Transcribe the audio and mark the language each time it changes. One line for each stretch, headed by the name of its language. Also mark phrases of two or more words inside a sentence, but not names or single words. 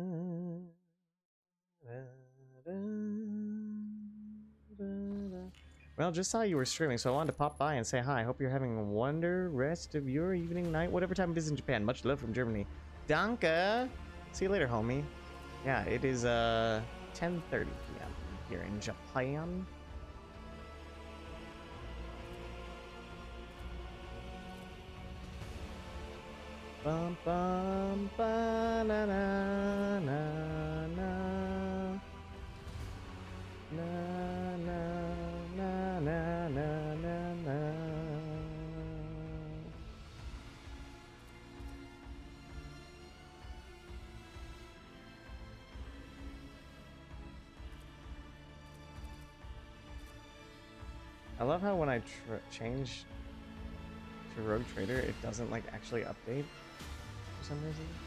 English: da, da, da, da. Well, just saw you were streaming, so I wanted to pop by and say hi. Hope you're having a wonder rest of your evening, night, whatever time it is in Japan. Much love from Germany. Danke! See you later, homie. Yeah, it is 10:30 p.m. here in Japan. Bum bum ba na na na na na na na na na na. I love how when I change to Rogue Trader, it doesn't like actually update for some reason.